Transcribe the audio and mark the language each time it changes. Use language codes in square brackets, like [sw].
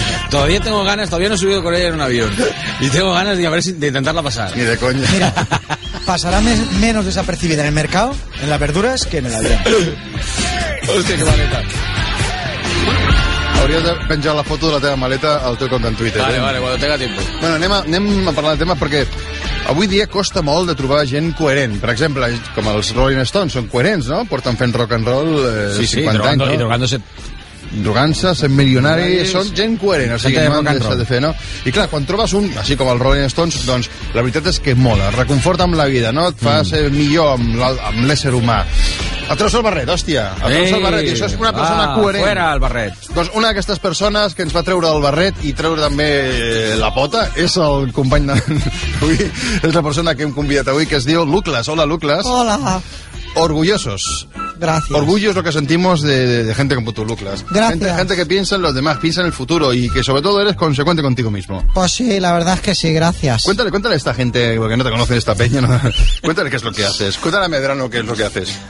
[es] Todavía tengo ganas, todavía no he subido con ella en un avión. Y tengo ganas de, a ver si, de intentarla pasar. Ni de coña. Mira, pasará menos desapercibida en el mercado, en las verduras, que en el avión. Hostia, qué maleta. [ca] Hauries de penjar la foto de la teva maleta al teu compte en Twitter. [es] Vale, vale, cuando tenga tiempo. [ca] Bueno, anem a parlar del tema perquè... Avui dia costa molt de trobar gent coherent. Per exemple, com els Rolling Stones, són coherents, no? Porten fent rock and roll 50 anys, no? Sí, drogant-se. Drogant-se, sent milionari, són gent coherent. O sigui, no han deixat de fer, no? I clar, quan trobes un, així com els Rolling Stones, doncs la veritat és que mola, reconforta amb la vida, no? Et fa ser millor amb l'ésser humà. Et treus el barret, hòstia. Et treus el barret, i això és una persona coherent. [es] Fuera el barret. [ca] Doncs una d'aquestes persones que ens va treure el barret i treure també la pota és el company d'avui, és la persona que hem convidat avui, que es diu Luclas. [es] Hola, Luclas. Hola. Orgullosos. Gracias. Orgullo es lo que sentimos de gente como tú, Luclas. Gracias. Gente que piensa en los demás, piensa en el futuro y que sobre todo eres consecuente contigo mismo. Pues sí, la verdad es que sí, gracias. Cuéntale a esta gente, porque no te conocen esta peña, ¿no? Cuéntale qué es lo que haces. Cuéntale a Medrano qué es lo que haces.